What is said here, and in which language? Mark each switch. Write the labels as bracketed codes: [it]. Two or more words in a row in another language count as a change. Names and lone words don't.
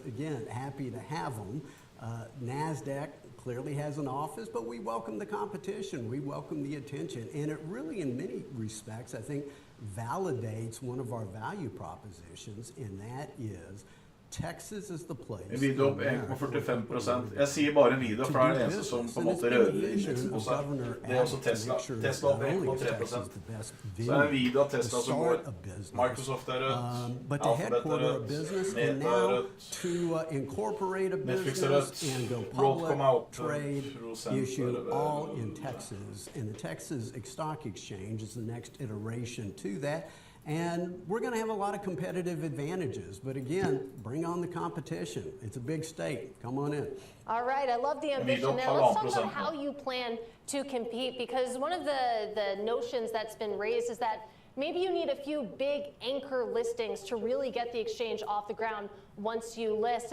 [en] Again, happy to have them. NASDAQ clearly has an office, but we welcome the competition. We welcome the attention. And it really, in many respects, I think, validates one of our value propositions, and that is Texas is the place. [no] En video opp 1,45%. Jeg sier bare en video, for det er den eneste som på en måte rører indeksen på seg. Det er også Tesla. Tesla opp 1,3%. Så er en video av Tesla som går. Microsoft er rødt, Alphabet er rødt, Meta er rødt, Netflix er rødt, Broadcom er opp, [en] issue all in Texas, and the Texas Stock Exchange is the next iteration to that. And we're going to have a lot of competitive advantages. But again, bring on the competition. It's a big state. Come on in. All right. I love the ambition there. Let's talk about how you plan to compete, because one of the notions that's been raised is that maybe you need a few big anchor listings to really get the exchange off the ground once you list.